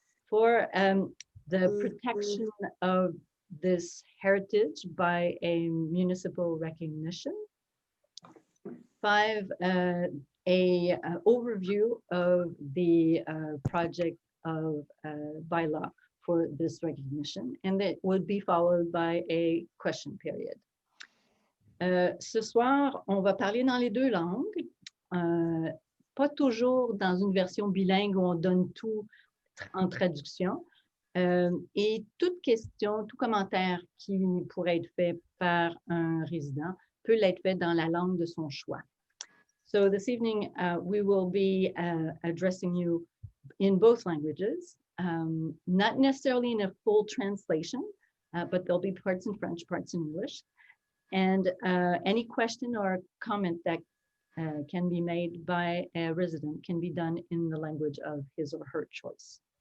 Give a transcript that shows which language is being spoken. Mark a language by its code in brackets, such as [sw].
[en] 4, the protection of this heritage by a municipal recognition. 5, a overview of the project of bylaw for this recognition, and that would be followed by a question period. [fr] Ce soir, on va parler dans les 2 langues, pas toujours dans une version bilingue où on donne tout en traduction. Et toute question, tout commentaire qui pourrait être fait par un résident peut l'être fait dans la langue de son choix. [en] So this evening, we will be addressing you in both languages, not necessarily in a full translation, but there'll be parts in French, parts in English. And any question or comment that can be made by a resident can be done in the language of his or her choice.